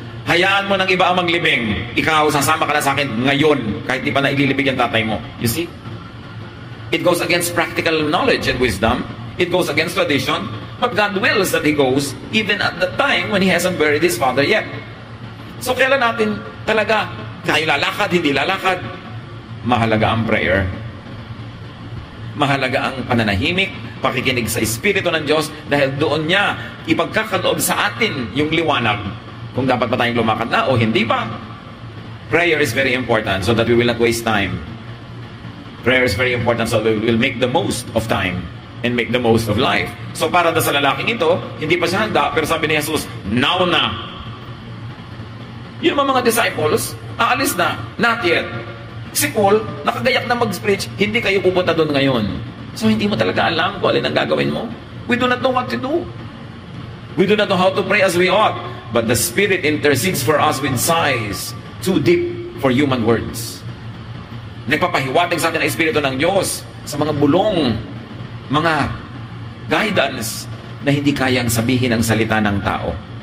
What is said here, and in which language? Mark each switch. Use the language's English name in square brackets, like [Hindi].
[Filipino] Hayaan mo ng iba ang maglibing. Ikaw, sasama ka na sa akin ngayon, kahit di pa na ililibing yung tatay mo. [English] You see? It goes against practical knowledge and wisdom. It goes against tradition. But God wills that he goes even at the time when he hasn't buried his father yet. [Filipino] So kailan natin talaga tayo lalakad, hindi lalakad? Mahalaga ang prayer. Mahalaga ang pananahimik, pakikinig sa Espiritu ng Diyos dahil doon niya ipagkakaloob sa atin yung liwanag kung dapat pa tayong lumakad na o hindi pa. [English] Prayer is very important so that we will not waste time. Prayer is very important so that we will make the most of time and make the most of life. [Filipino] So para sa lalaking ito, hindi pa siya handa, pero sabi ni Jesus, now na. Yun mga disciples, aalis na, [English] not yet. [Filipino] Si Paul, nakagayak na mag-preach, hindi kayo pupunta doon ngayon. So hindi mo talaga alam kung alin ang gagawin mo. [English] We do not know what to do. We do not know how to pray as we ought. But the Spirit intercedes for us with sighs too deep for human words. [Filipino] Nagpapahiwatig sa atin ang Espiritu ng Diyos sa mga bulong, mga guidance na hindi kayang sabihin ang salita ng tao.